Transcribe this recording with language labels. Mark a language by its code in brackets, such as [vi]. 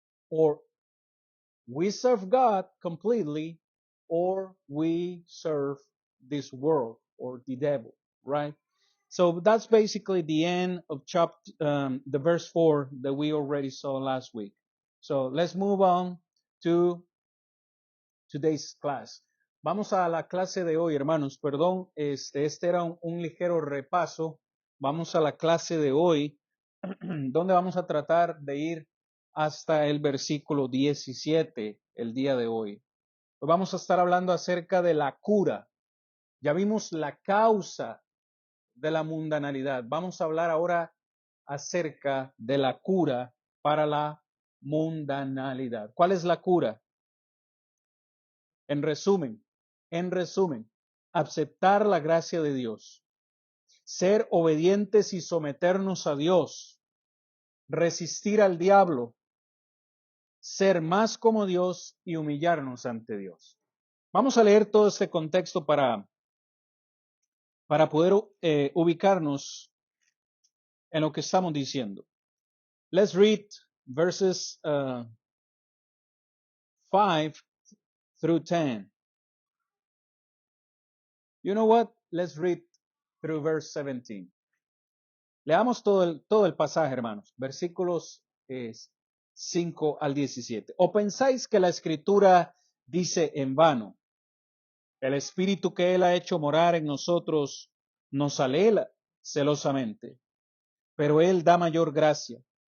[en] Or we serve God completely, or we serve this world or the devil, right? So that's basically the end of the verse 4 that we already saw last week. So let's move on to today's class. [es] Vamos a la clase de hoy, hermanos. Perdón, este era un ligero repaso. Vamos a la clase de hoy, donde vamos a tratar de ir hasta el versículo 17 el día de hoy. Hoy vamos a estar hablando acerca de la cura. Ya vimos la causa de la mundanalidad. Vamos a hablar ahora acerca de la cura para la mundanalidad. ¿Cuál es la cura? En resumen, aceptar la gracia de Dios, ser obedientes y someternos a Dios, resistir al diablo, ser más como Dios y humillarnos ante Dios. Vamos a leer todo este contexto para poder ubicarnos en lo que estamos diciendo. [en] Let's read verses 5 through 10. You know what? Let's read through verse 17. [es] Leamos todo el pasaje, hermanos. Versículos 5 al 17. ¿O pensáis que la Escritura dice en vano? El Espíritu que Él ha hecho morar en nosotros nos anhela celosamente, pero Él da mayor gracia.